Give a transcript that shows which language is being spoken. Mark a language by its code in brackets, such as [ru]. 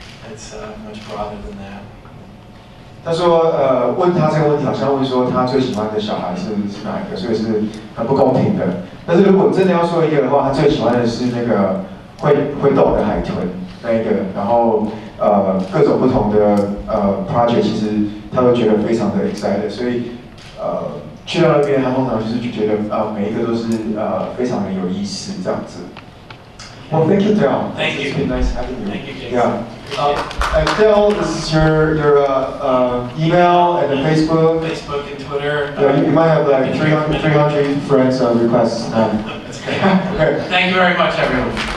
[en] It's much broader than that. [zh] 他说，问他这个问题好像问说他最喜欢的小孩是哪一个，所以是很不公平的。但是如果真的要说一个的话，他最喜欢的是那个会动的海豚那一个，然后各种不同的project， 其实他都觉得非常的 excited， 所以去到那边，他通常就是觉得每一个都是非常的有意思这样子。 [en] Well, thank you, Dale. Thank you. It's been nice having you. Thank you, Jason. Yeah. And Dale, this is your email and the Facebook. Facebook and Twitter. Yeah, you might have like 300 friends requests. That's great. Okay. Thank you very much, everyone.